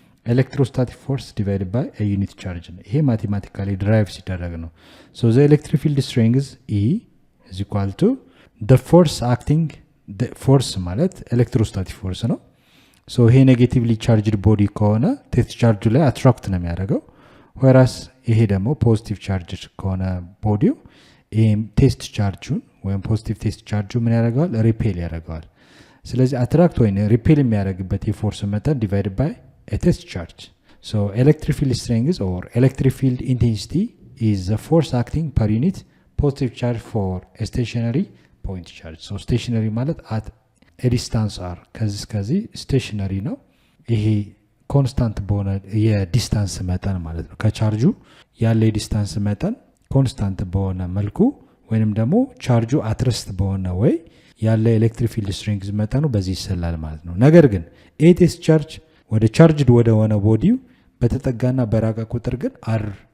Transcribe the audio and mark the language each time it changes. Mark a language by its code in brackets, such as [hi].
[en] electrostatic force divided by a unit charge [am] ነው። ይሄ ማቴማቲካሊ ድራይቭ ሲደረግ ነው። [en] so the electric field strength E is equal to the force acting [am] the force ማለት electrostatic force ነው። so ይሄ ኔጌቲቭሊ ቻርጅድ ቦዲ ከሆነ ቴስት ቻርጁ ላይ አትራክት ነው የሚያደርገው። whereas ይሄ ደግሞ ፖዚቲቭ ቻርጅድ ከሆነ ቦዲው ይሄም ቴስት ቻርጁን ወይም ፖዚቲቭ ቴስት ቻርጁ ምን ያደርገዋል? ሪፔል ያደርገዋል። ስለዚህ አትራክት ወይ ሪፔል የሚያደርግበት የፎርስ መጠን [en] divided by a test charge. so electric field strength or electric field intensity is the force acting per unit positive charge for a stationary point charge. [am] so stationary ማለት [en] at a distance r [am] ከዚህ stationary ነው። ይሄ ኮንስታንት በሆነ የዲስታንስ መጠን ማለት ነው። ከቻርጁ ያለ የዲስታንስ መጠን ኮንስታንት በሆነ መልኩ ወይንም ደግሞ ቻርጁ አትረስት በሆነ ወይ ያለ ኤሌክትሪክ ፊልድ ስትሬንግዝ መጠኑ በዚህ ይሰላል ማለት ነው። ነገር ግን ኤ ቴስት ቻርጅ ወደ ቻርጅድ ወደ ሆነ ቦዲው በተጠጋና በራቀ ቁጥር ግን አር